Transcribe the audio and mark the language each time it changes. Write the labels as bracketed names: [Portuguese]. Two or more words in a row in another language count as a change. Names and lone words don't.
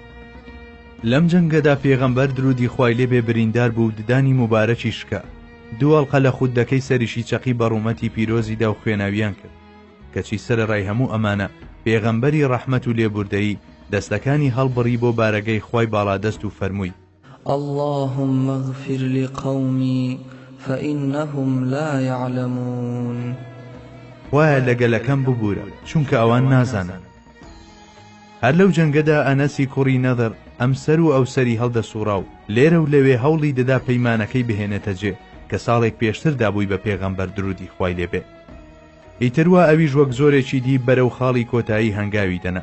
[Central Kurdish] لەم جەنگەدا پێغەمبەر درودی خوای لێبێ بریندار بوو و ددانی مبارەکی شکا، دووەڵقە لە خوددەکەی سەریشی چەقی بەڕوومەتی پیرۆزیدا و خوێناویان کرد، کەچی سەرڕای هەموو ئەمانە پێغەمبەری ڕەحمەت و لێبوردەیی دەستەکانی هەڵبڕی بۆ بارەگەی خوای باڵادەست و فەرمووی: [Arabic] اللهم اغفر لقومي فإنهم لا يعلمون. [Central Kurdish] وایە لەگەلەکەم ببوورە چونکە ئەوان نازانن. هەر لەو جەنگەدا ئەنەسی کوڕی نەدر ئەم سەر و ئەو سەری هەڵدەسوڕا و لێرە و لەوێ هەوڵی دەدا پەیمانەکەی بهێنێتە جێ کە ساڵێک پێشتر دابووی بە پێغەمبەر درودی خوای لێبێ. ئیتروا ئەویش وەک زۆرێکی دی بەرەو خاڵی کۆتایی هەنگاوی دەنا.